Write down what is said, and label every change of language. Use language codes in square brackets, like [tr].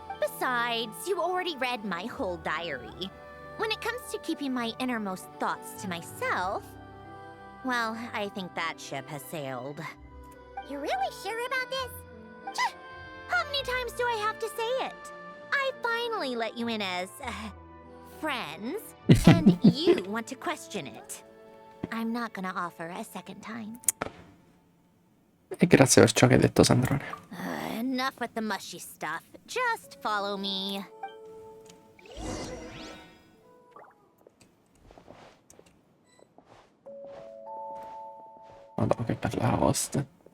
[en] Besides, you already read my whole diary. When it comes to keeping my innermost thoughts to myself, well, I think that ship has sailed. You're really sure about this? How many times do I have to say it? I finally let you in as, friends, and you want to question it. I'm not gonna offer a second time. [it] E grazie per ciò che hai detto, Sandrone. [en] Enough with the mushy stuff. Just follow me. [it] Madonna, che bella host.